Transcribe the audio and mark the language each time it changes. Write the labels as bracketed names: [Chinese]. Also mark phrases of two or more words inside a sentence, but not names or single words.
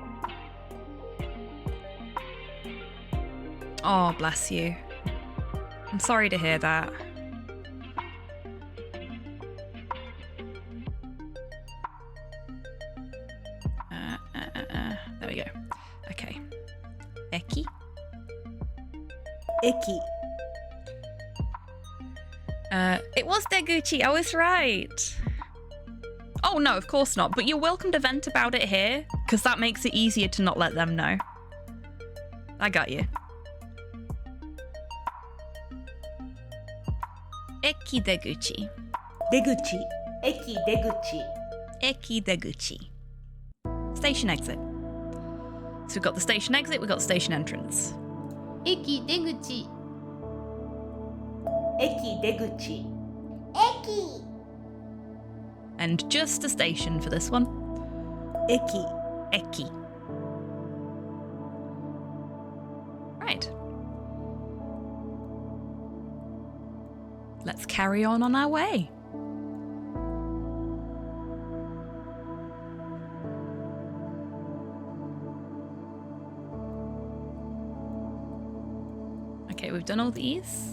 [English] Oh, bless you. I'm sorry to hear that. There we go. Okay. [Japanese] Eki? Eki. [English] It was Deguchi, I was right. Oh no, of course not, but you're welcome to vent about it here, because that makes it easier to not let them know. I got you. [Japanese] Eki Deguchi. Deguchi. Eki Deguchi. Eki Deguchi. [English] Station exit. So we've got the station exit, we've got the station entrance. [Japanese] Eki Deguchi. Eki Deguchi. Eki. [English] And just a station for this one. [Japanese] Eki. Eki. [English] Right. Let's carry on our way. Okay, we've done all these.